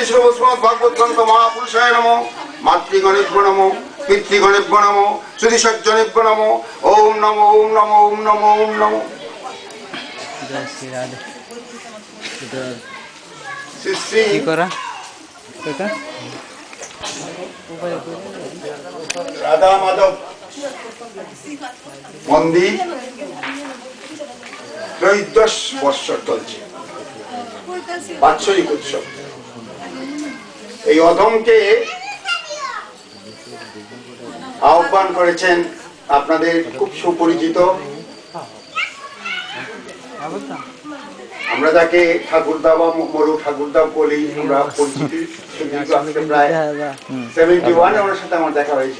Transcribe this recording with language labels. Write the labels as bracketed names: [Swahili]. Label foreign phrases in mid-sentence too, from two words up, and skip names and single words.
[Sanskrit] श्रीमद् भागवत ग्रंथ महापुरुषाय नमो मातृगणेभ्यो नमो पितृगणेभ्यो नमो श्रुति सज्जनेभ्यो नमो ओम नमो ओम नमो ओम नमो ओम नमो श्री [Bangla] কি করা এটা राधा माधव मंदिर त्रयोदश বৎসর চলছে বাৎসরিক উৎসব। এই অধমকে আহ্বান করেছেন আপনাদের খুব সুপরিচিত, আমরা যাকে ঠাকুরদা বা মরু ঠাকুরদা বলি, আমরা পরিচিতি প্রায় 71 ওনার সাথে আমার দেখা হয়েছিল।